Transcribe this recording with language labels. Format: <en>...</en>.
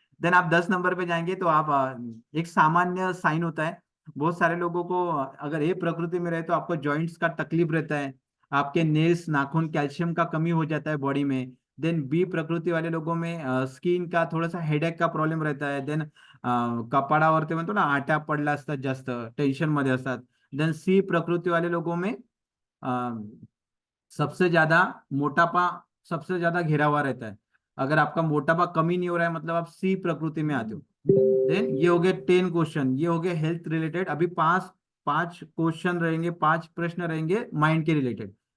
<hi>Then आप 10 number पे जाएंगे तो आप एक सामान्य साइन होता है बहुत सारे लोगों को। अगर ये प्रकृति में रहे तो आपको जॉइंट्स का तकलीफ रहता है, आपके नेल्स नाखून कैल्शियम का कमी हो जाता है बॉडी में। देन बी प्रकृति वाले लोगों में स्किन का थोड़ा सा हेडेक का प्रॉब्लेम रहता है।</hi> <mr>देन कपाळावरती म्हणतो ना आट्या पडल्या असतात, जास्त टेन्शन मध्ये असतात।</mr> <hi>देन सी प्रकृति वाले लोगों में सबसे ज्यादा मोटापा, सबसे ज्यादा घिरा हुआ रहता है। अगर आपका मोटापा कमी नहीं हो रहा है मतलब आप सी प्रकृति में आते हो। देन ये हो गए 10 क्वेश्चन, ये हो गए हेल्थ रिलेटेड। अभी पांच पांच क्वेश्चन रहेंगे, 5 प्रश्न रहेंगे माइंड के रिलेटेड।</hi>